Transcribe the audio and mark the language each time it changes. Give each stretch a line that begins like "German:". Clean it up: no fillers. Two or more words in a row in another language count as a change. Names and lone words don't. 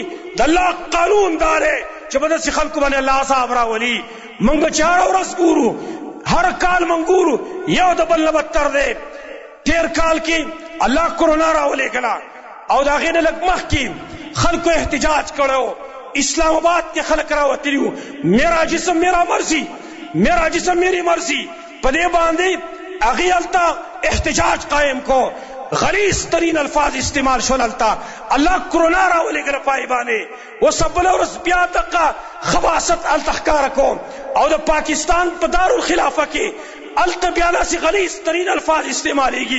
Pashto: د الله قانون دا دی چې په داسې خلکو باندې الله عذاب راولي. موږ به چې هره ورځ ګورو، هر کال موږ ګورو یو د بل نه بدتر دی. تېر کال کې الله کرونا راولېږله او د هغې نه لږ مخکې خلکو احتجاج کړی، اسلام آباد کې خلک راوتلي وو،
Urdu: میرا جسم میرا مرضی، میرا جسم میری مرضی.
Pashto: په دې باندې هغې هلته احتجاج قایم کو، غلیظ ترین الفاظ استعمال شول. هلته الله کرونا راولېږله پای باندې. اوس بله ورځ بیا دغه خباثت هلته ښکاره کوم او د پاکستان په دارالخلافه کې هلته بیا داسې غلیظ ترین الفاظ استعمالیږي.